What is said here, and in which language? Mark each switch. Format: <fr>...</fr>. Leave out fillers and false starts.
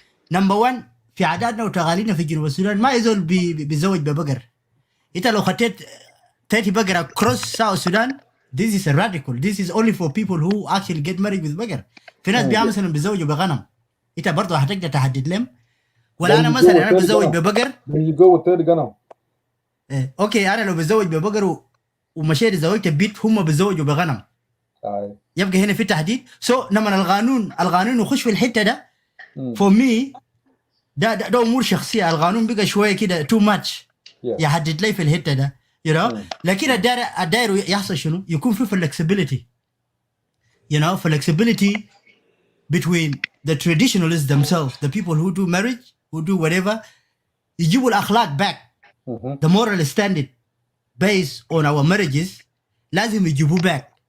<ar>Number one, في عاداتنا وتقاليدنا في جنوب السودان ما يزول بيزوج ببقر. انت لو خطيت 30 بقرة</ar> <en>across South Sudan, this is a radical. This is only for people who actually get married with بقر.</en> <ar>في ناس مثلا بيزوجوا بغنم. انت برضه هتقدر تحدد لهم. ولا انا مثلا انا بزوج ببقر.</ar> <en>Then you go with 30 غنم.</en> <ar>اوكي انا لو بزوج ببقر ومشيت زوجت بيت هم بيزوجوا بغنم. يبقى هنا في تحديد. لما القانون يخش في الحته ده</ar> <en>for me</en> <ar>ده امور شخصيه. القانون بقى شويه كده</ar> <en>too much</en> <ar>يحدد لي في الحته ده, you know. لكن الداير يحصل شنو؟ يكون في</ar> <en>flexibility, you know, flexibility between the traditionalists themselves, the people who do marriage, who do whatever.</en> <ar>يجيبوا الاخلاق</ar> <en>back, the moral standard based on our marriages</en> <ar>لازم يجيبوا</ar> <en>back.</en>